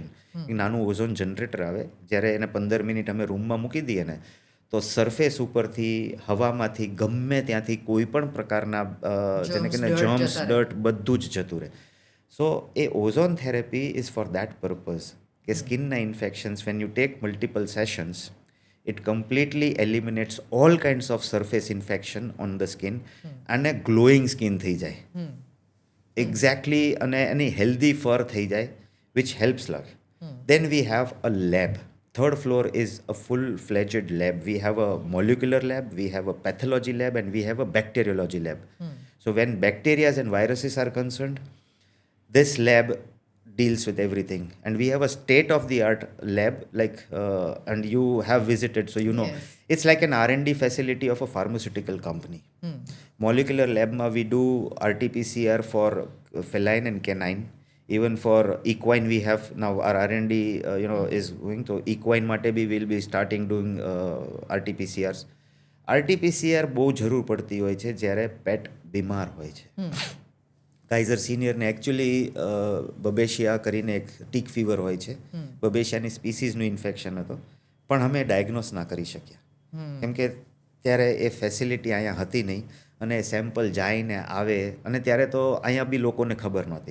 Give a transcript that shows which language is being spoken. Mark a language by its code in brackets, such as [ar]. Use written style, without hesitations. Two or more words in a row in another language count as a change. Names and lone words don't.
[gu] નાનું ઓઝોન જનરેટર આવે, જ્યારે એને 15 મિનિટ અમે રૂમમાં મૂકી દઈએ ને તો સરફેસ ઉપરથી, હવામાંથી, ગમે ત્યાંથી કોઈ પણ પ્રકારના જેને કે જર્મ્સ, ડર્ટ બધું જ જતું રહે. [en] So the ozone therapy is for that purpose [gu] કે સ્કિનના ઇન્ફેક્શન્સ [en] when you take multiple sessions it completely eliminates all kinds of surface infection on the skin અને glowing skin [gu] થઈ જાય [en] exactly, [gu] અને એની [en] healthy fur [gu] થઈ જાય [en] which helps lot. Then we have a lab. Third floor is a full-fledged lab. We have a molecular lab, we have a pathology lab, and we have a bacteriology lab. So when bacteria and viruses are concerned, this lab deals with everything, and we have a state of the art lab, like and you have visited, so you know. Yes. It's like an R&D facility of a pharmaceutical company. Molecular lab ma we do RT-PCR for feline and canine. Even for equine we have now our R&D is going to equine [gu] માટે બી [en] we'll be starting doing RT-PCRs. [gu] RT-PCR બહુ જરૂર પડતી હોય છે જ્યારે પેટ બીમાર હોય છે. કાઇઝર સિનિયરને એકચ્યુઅલી બબેશિયા કરીને એક [en] tick fever [gu] હોય છે, બબેશિયાની સ્પીસીઝનું ઇન્ફેક્શન હતો, પણ અમે ડાયગ્નોસ ના કરી શક્યા કેમ કે ત્યારે એ ફેસિલિટી અહીંયા હતી નહીં, અને સેમ્પલ જાયને આવે, અને ત્યારે તો અહીંયા બી લોકોને ખબર નહોતી.